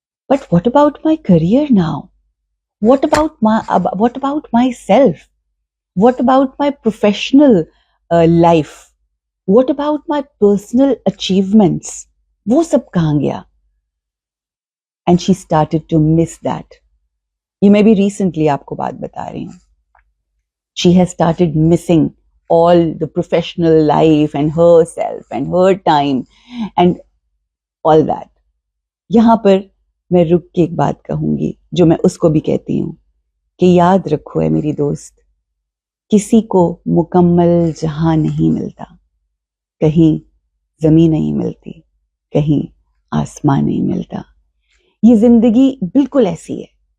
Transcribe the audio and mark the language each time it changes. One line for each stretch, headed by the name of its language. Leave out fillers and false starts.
English: But what about my career now? What about my self? What about my professional life? What about my personal achievements?
Urdu: وہ سب کہاں گیا؟
English: And she started to miss that.
Urdu: یہ میں بھی recently آپ کو بات بتا رہی ہوں.
English: She has started missing all the professional life and herself and her time and all that.
Urdu: یہاں پر میں رک کے ایک بات کہوں گی جو میں اس کو بھی کہتی ہوں کہ یاد رکھو ہے میری دوست، کسی کو مکمل جہاں نہیں ملتا، کہیں زمین نہیں ملتی، کہیں آسمان نہیں ملتا. یہ زندگی بالکل ایسی ہے